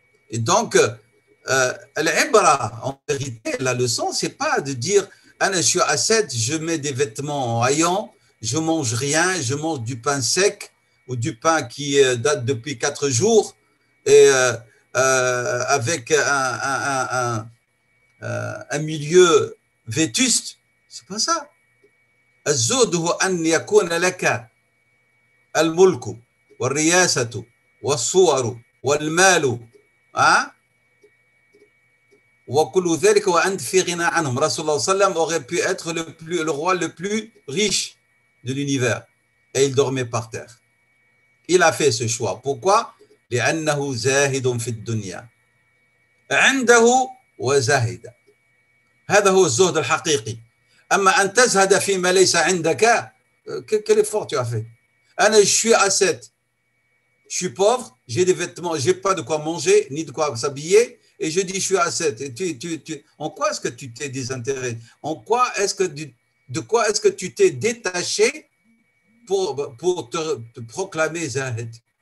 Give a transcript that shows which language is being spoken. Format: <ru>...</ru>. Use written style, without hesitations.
<fr>Et donc, l'ibra, en vérité, la leçon, c'est pas de dire je suis ascète, je mets des vêtements en haillons, je mange rien, je mange du pain sec ou du pain qui date depuis 4 jours et avec un milieu vétuste. C'est pas ça.</fr> <ar>الزهد هو أن يكون لك الملك والرياسة والصور والمال وكل ذلك وأنت في غنى عنهم.</ar> <fr>Rasulullah sallam aurait pu être le roi le plus riche de l'univers et il dormait par terre. Il a fait ce choix. Pourquoi?</fr> <ar>لأنه زاهد في الدنيا عنده وزاهد. هذا هو الزهد الحقيقي. أما أن تزهد فيما ليس عندك,</ar> <fr>quel effort tu as fait? أنا je suis ascète, je suis pauvre, j'ai des vêtements, j'ai pas de quoi manger ni de quoi s'habiller et je dis je suis ascète. Et en quoi est-ce que tu t'es désintéressé? En quoi est-ce que de quoi est-ce que tu t'es détaché pour te proclamer zahid?</fr>